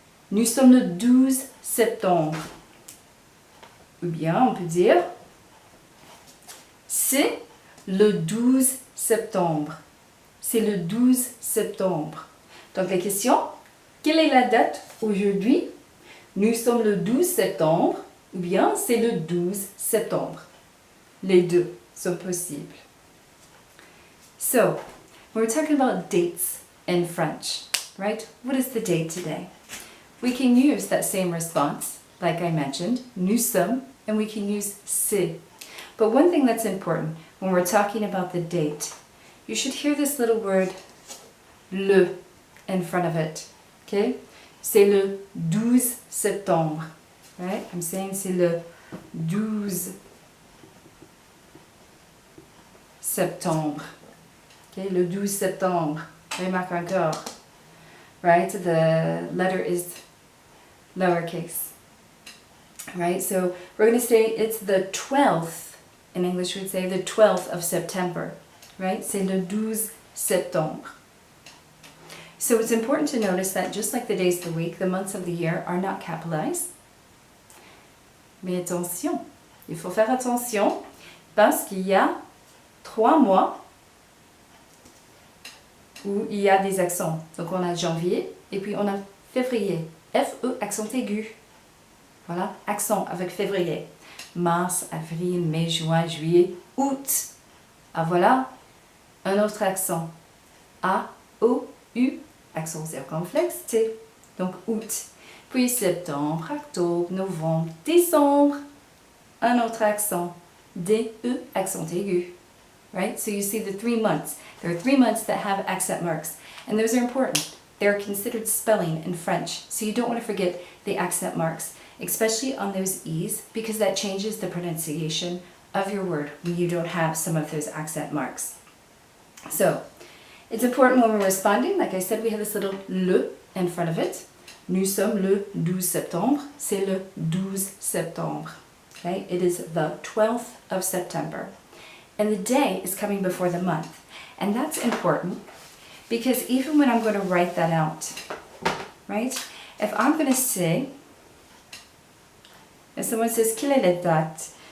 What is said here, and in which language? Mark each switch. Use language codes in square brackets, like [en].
[fr] Nous sommes le 12 septembre. Ou bien, on peut dire, c'est le 12 septembre. C'est le 12 septembre. Donc, la question, quelle est la date aujourd'hui? Nous sommes le 12 septembre ou bien c'est le 12 septembre. Les deux sont possibles. [en] So, we're talking about dates in French, right? What is the date today? We can use that same response, like I mentioned, [fr] nous sommes, [en] and we can use [fr] c'est. [en] But one thing that's important when we're talking about the date, you should hear this little word, le, in front of it. Okay? [fr] C'est le 12 septembre. [en] Right? I'm saying [fr] c'est le 12 septembre. [en] Okay? [fr] Le 12 septembre. Remarque encore. [en] Right? The letter is lowercase. Right? So we're going to say it's the 12th. In English we'd say the 12th of September. Right? [fr] C'est le 12 septembre. [en] So it's important to notice that just like the days of the week, the months of the year are not capitalized. [fr] Mais attention, il faut faire attention parce qu'il y a 3 mois où il y a des accents. Donc on a janvier et puis on a février. F-E, accent aigu. Voilà, accent avec février. Mars, avril, mai, juin, juillet, août. Ah voilà, un autre accent. A, O, U. Accent circonflexe, T. Donc août. Puis septembre, octobre, novembre, décembre. Un autre accent. D, E, accent aigu. [en] Right? So you see the 3 months. There are 3 months that have accent marks. And those are important. They're considered spelling in French. So you don't want to forget the accent marks. especially on those E's, because that changes the pronunciation of your word when you don't have some of those accent marks. So, it's important when we're responding, like I said, we have this little le in front of it. [fr] Nous sommes le 12 septembre. C'est le 12 septembre. [en] Okay? It is the 12th of September. And the day is coming before the month. And that's important because even when I'm going to write that out, right? If I'm going to say, if someone says, [fr] quelle est la date?